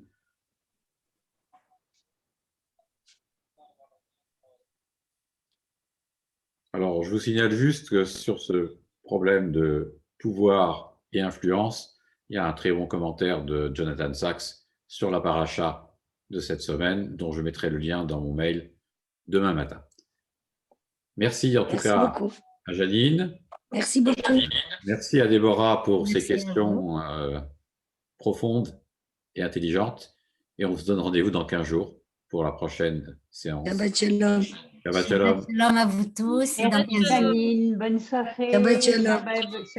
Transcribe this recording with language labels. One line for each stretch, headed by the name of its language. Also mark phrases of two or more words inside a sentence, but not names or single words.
French: Alors, je vous signale juste que sur ce problème de pouvoir et influence, il y a un très bon commentaire de Jonathan Sachs sur la paracha de cette semaine, dont je mettrai le lien dans mon mail demain matin. Merci en tout Merci cas beaucoup. à Janine. Merci beaucoup. Merci à Déborah pour Merci ces à questions profondes et intelligentes. Et on se donne rendez-vous dans 15 jours pour la prochaine séance.
Hebrew: שבת שלום. שבת שלום.
French: Shalom à vous tous et dans Merci 15 jours. Janine, bonne soirée.
Hebrew: שבת שלום.
French: Shabbat